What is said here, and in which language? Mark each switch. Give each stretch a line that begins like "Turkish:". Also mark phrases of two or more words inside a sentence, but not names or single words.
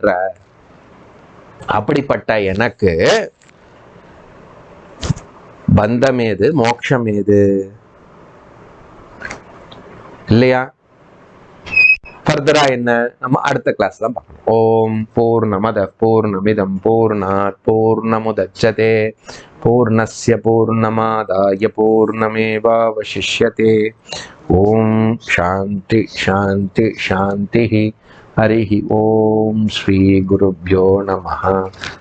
Tamil: அப்படிப்பட்ட எனக்கு பந்தம் ஏது, மோட்சம் ஏது இல்லையா? ஃபர்தரா என்ன நம்ம அடுத்த கிளாஸ்ல பார்க்கணும்.
Sanskrit: ॐ पूर्णमदः पूर्णमिदं पूर्णात् पूर्णमुदच्यते पूर्णस्य पूर्णमादाय पूर्णमेवावशिष्यते. ॐ शान्तिः शान्तिः शान्तिः. हरिः ॐ श्री गुरुभ्यो नमः.